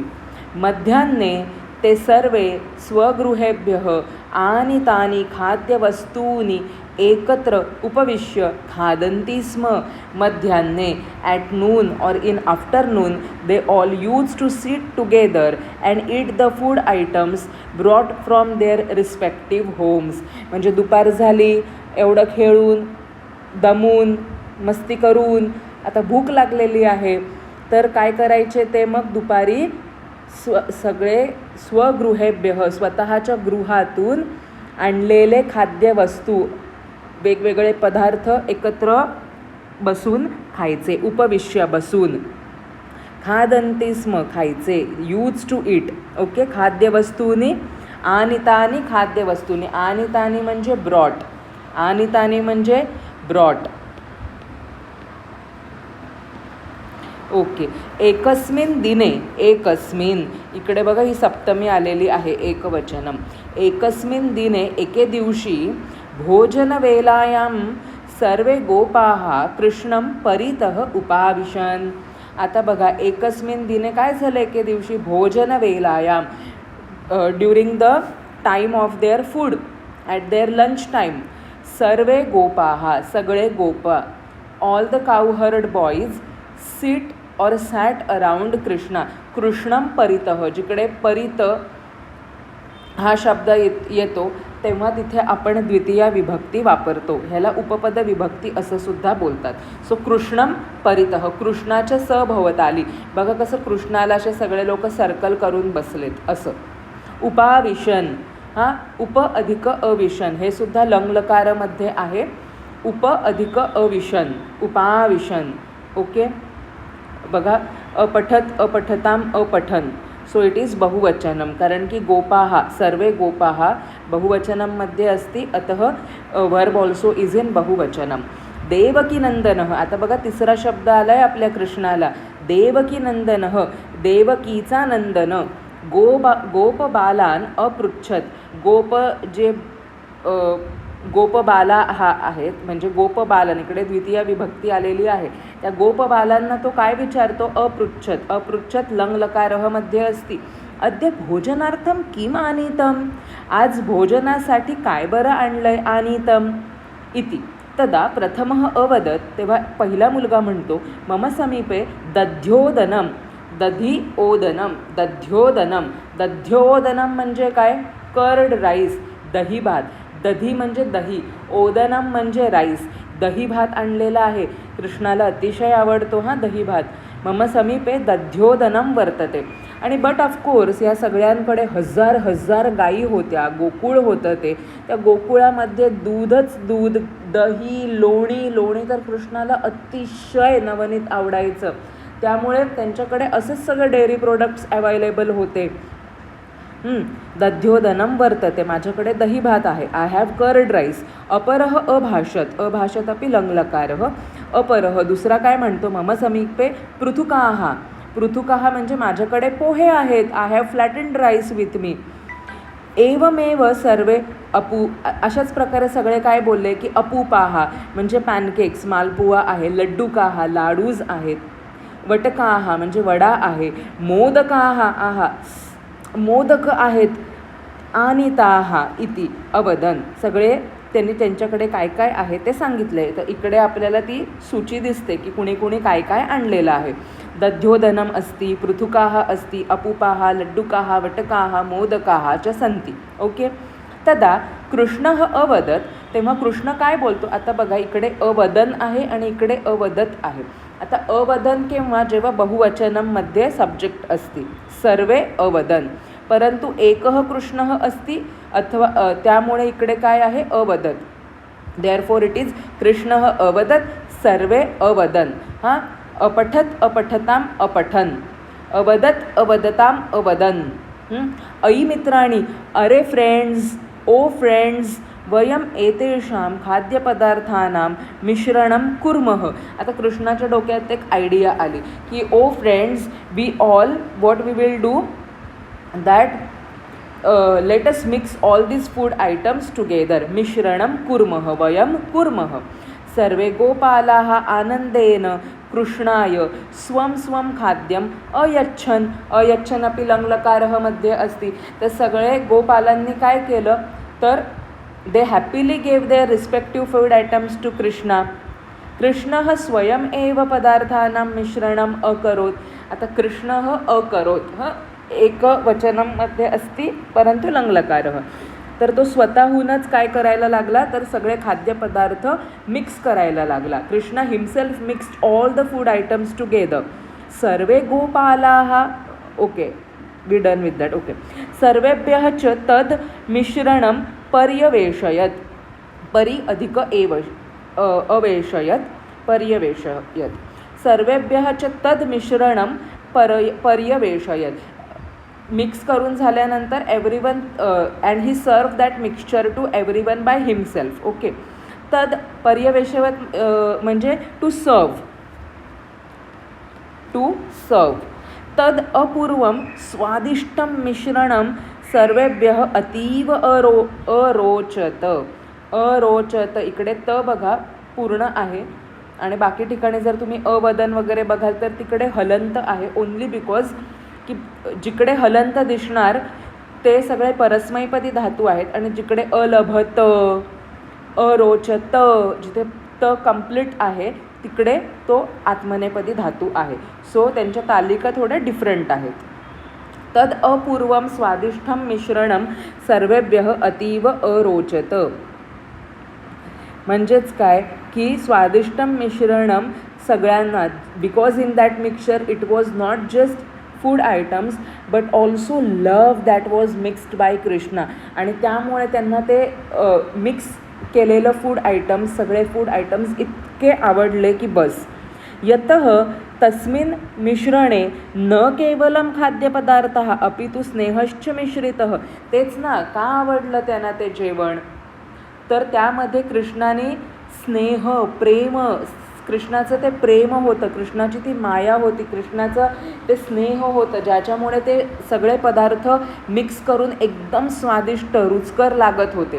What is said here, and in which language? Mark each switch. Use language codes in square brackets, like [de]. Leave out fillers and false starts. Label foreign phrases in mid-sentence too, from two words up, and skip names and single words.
[sa] मध्याह्ने ते सर्वे स्वगृहेभ्यः आनीतानि खाद्यवस्तूनि एकत्र उपविश्य खादन्ति स्म. मध्याह्ने, [en] at noon or in afternoon, they all used to sit together and eat the food items brought from their respective homes. [mr] म्हणजे दुपार झाली, एवढं खेळून दमून मस्ती करून आता भूक लागलेली आहे, तर काय करायचे ते मग दुपारी सगळे स्वगृहेभ्यः स्वतःच्या गृहातून आणलेले खाद्यवस्तू, वेगवेगळे पदार्थ एकत्र बसून खायचे. उपविश्य बसून. [sa] खादन्ति स्म खायचे. [en] use to eat. okay. [sa] खाद्यवस्तूनी आनीतानी खाद्यवस्तूनी. [mr] आनीतानी म्हणजे ब्रॉट. आनीतानी म्हणजे ब्रॉट. ओके. [sa] एकस्मिन दिने. [mr] एकस्मिन इकडे बघा ही सप्तमी आलेली आहे, [sa] एकवचनम. एकस्मिन दिने एके दिवशी भोजनवेलायां सर्वे गोपाः कृष्णं परितः उपाविशन्. [mr] आता बघा [sa] एकस्मिन दिने [mr] काय झालं, एके दिवशी भोजनवेलायां, [en] during the time of their food, at their lunch time, [sa] सर्वे गोपाः [mr] सगळे गोप, [en] all the cowherd boys sit or sat around Krishna. [sa] कृष्णम परितः, [mr] जिकडे परित हा शब्द येतो तेव्हा तिथे आपण द्वितीया विभक्ती वापरतो. ह्याला उपपद विभक्ती असं सुद्धा बोलतात. [sa] सो कृष्णम परितः, [mr] कृष्णाच्या सभोवताली. बघा कसं कृष्णाला असे सगळे लोक सर्कल करून बसलेत असं. [sa] उपाविशन. [mr] उप अधिक अविशन, हे सुद्धा लंगलकारामध्ये आहे. उप अधिक अविशन, उपाविशन. ओके. [sa] बघा अपठत अपठताम अपठन. [en] so it is [sa] बहुवचनम, [mr] कारण की [sa] गोपाः सर्वे गोपाः बहुवचनमध्ये अस्ति, अतः [en] verb also is in [sa] बहुवचनम. देवकीनंदनः. [mr] आता बघा तिसरा शब्द आला आहे आपल्या कृष्णाला, देवकीनंदनः. देवकीचा नंदन. [sa] गोपबालान अपृच्छत. [mr] गोप जे गोपबाला हा आहेत, म्हणजे गोपबालन, इकडे द्वितीय विभक्ती आलेली आहे. त्या गोपबालांना तो काय विचारतो, [sa] अपृच्छत. अपृच्छत लंगलकारः मध्ये असती. अद्य भोजनार्थम किम आनीतम. [mr] आज भोजनासाठी काय बरं आणलंय, [sa] आनीतम इति. तदा प्रथमः अवदत. [mr] तेव्हा पहिला मुलगा म्हणतो, [sa] मम समीपे दध्योदनम. दधी ओदनम, दध्योदनम. [mr] दध्योदनम म्हणजे काय, [en] curd rice, [mr] दही भात. दधी म्हणजे दही, ओदनम म्हणजे राईस, दही भात आणलेला आहे. कृष्णाला अतिशय आवडतो दही भात. [sa] मम समीपे दध्योदनम वर्तते. [mr] आणि [en] but of course [mr] या सगळ्यांकडे हजार हजार गायी होत्या, गोकुळ होतं ते. त्या गोकुळामध्ये दूधच दूध, दही, लोणी. लोणी तर कृष्णाला अतिशय नवनीत आवडायचं, त्यामुळे त्यांच्याकडे असेच सगळे [en] dairy products available [mr] होते. [sa] दध्योदनम वर्तते, [mr] माझ्याकडे दही भात आहे. [en] I have curd rice. [sa] अपरः अभाषत. अभाषत अपि लंगलकारः. [mr] अपरः दुसरा काय म्हणतो, [sa] मम समीपे पृथुकाः. [mr] पृथुकाः म्हणजे माझ्याकडे पोहे आहेत. [en] I have flattened rice with me. [sa] एवमेव सर्वे [mr] अशाच प्रकारे सगळे काय बोलले की अपूपाः म्हणजे पॅनकेक्स, मालपुवा आहे. लड्डूकाः लाडूज आहेत. वटकाः म्हणजे वडा आहे. मोदकाः मोदक आहेत. [sa] आनीताः इति अवदन्. [mr] सगळे त्यांनी त्यांच्याकडे काय काय आहे ते सांगितले. तर इकडे आपल्याला ती सूची दिसते की कुणी कुणी काय काय आणलेलं आहे. [sa] दध्योदनम अस्ति, पृथुकाः अस्ति, अपूपाः, लड्डुकाः, वटकाः, मोदकाः च सन्ति. ओके. तदा कृष्णः अवदत्. [mr] तेव्हा कृष्ण काय बोलतो आता बघा, इकडे अवदन आहे आणि इकडे अवदत आहे. आता अवदन केव्हा, जेव्हा बहुवचनमध्ये सब्जेक्ट असते. [sa] सर्वे अवदन, परंतु एकः कृष्णः अस्ति अथवा [mr] त्यामुळे इकडे काय आहे [sa] अवदत. [en] therefore it is [sa] कृष्णः अवदत, सर्वे अवदन. हां, अपठत अपठताम अपठन, अवदत अवदताम अवदन. अयि मित्राणि, [mr] अरे फ्रेंड्स, ओ फ्रेंड्स, [sa] वयम एतेषां खाद्यपदार्थानां मिश्रणं कुर्मः. [mr] आता कृष्णाच्या डोक्यात एक आयडिया आली की [en] O friends, we all what we will do that let us mix all these food items together. [sa] मिश्रणं कुर्मः, वयं कुर्मः. सर्वे गोपालाः आनंदेन कृष्णाय स्वं स्वं खाद्यम अयच्छन्. अयच्छन् अपि लङ्लकारः मध्ये अस्ति. [mr] तर सगळे गोपालांनी काय केलं तर [en] they happily gave their respective food items to Krishna. [sa] कृष्णः स्वयं एव पदार्थानां मिश्रणम् अकरोत्. आता कृष्णः अकरोत्, एक वचनामध्ये अस्ति परंतु लंगलकारः. [mr] तर तो स्वतःहूनच काय करायला लागला तर सगळे खाद्यपदार्थ मिक्स करायला लागला. [en] Krishna himself mixed all the food items together. [sa] सर्वे गोपालाः, [en] OK we done with that. OK. [sa] सर्वेभ्यः च तद् मिश्रणं पर्यवेशयत्. परि अधिक एव अवेशयत्, पर्यवेशयत्. सर्वेभ्यः च तद् मिश्रणं पर्यवेशयत्. [mr] मिक्स करून झाल्यानंतर [en] everyone and he serve that mixture to everyone by himself. OK. [sa] तद पर्यवेशवत [en] म्हणजे to serve, to serve. [sa] तद अपूर्वं स्वादिष्टं मिश्रणं सर्वेभ्यः अतीव अरोचत. [mr] अरोचत इकडे त बघा पूर्ण आहे आणि बाकी ठिकाणी जर तुम्ही अवदन वगैरे बघाल तर तिकडे हलंत आहे. [en] only because [mr] की जिकडे हलंत दिसणार ते सगळे परस्मैपदी धातू आहेत आणि जिकडे अलभत, अरोचत, जिथे त कंप्लीट आहे तिकडे तो आत्मनेपदी धातू आहे. सो त्यांच्या तालिका थोड्या डिफरंट आहेत. [sa] तद अपूर्वं स्वादिष्टं मिश्रणं सर्वेभ्यः अतीव अरोचत. [mr] म्हणजेच काय की [sa] स्वादिष्टं मिश्रणं [mr] सगळ्यांना, [en] because in that mixture it was not just food items but also love that was mixed by Krishna. [mr] आणि त्यामुळे त्यांना ते मिक्स केलेलं फूड आयटम्स, सगळे फूड आयटम्स इतके आवडले की बस. [sa] यतः तस्मिन् मिश्रणे न केवलं खाद्यपदार्थः अपि तु स्नेहश्च मिश्रितः. [mr] तेच ना, का आवडलं त्यांना ते जेवण तर त्यामध्ये कृष्णाने स्नेह, प्रेम, कृष्णाचं ते प्रेम होतं, कृष्णाची ती माया होती, कृष्णाचं ते स्नेह होतं, ज्याच्यामुळे ते सगळे पदार्थ मिक्स करून एकदम स्वादिष्ट रुचकर लागत होते.